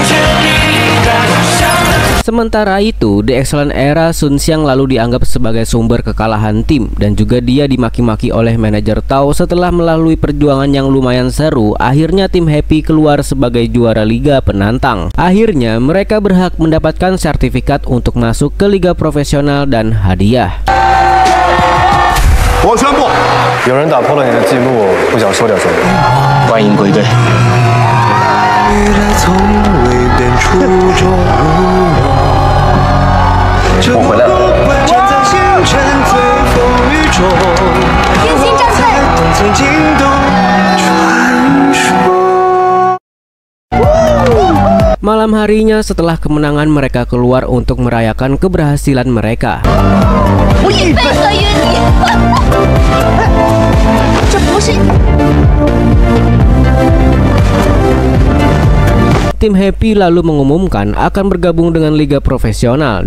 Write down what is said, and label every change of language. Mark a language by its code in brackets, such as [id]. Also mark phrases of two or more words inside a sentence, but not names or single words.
[id] Sementara itu, di Excellent Era, Sun Xiang lalu dianggap sebagai sumber kekalahan tim dan juga dia dimaki-maki oleh manajer Tao. Setelah melalui perjuangan yang lumayan seru, akhirnya tim Happy keluar sebagai juara liga penantang. Akhirnya mereka berhak mendapatkan sertifikat untuk masuk ke liga profesional dan hadiah. [zh] 我宣布，有人打破了你的记录，不想说点什么？欢迎归队。我回来了。天心战队。 [id] Malam harinya setelah kemenangan, mereka keluar untuk merayakan keberhasilan mereka. Tim Happy lalu mengumumkan akan bergabung dengan liga profesional.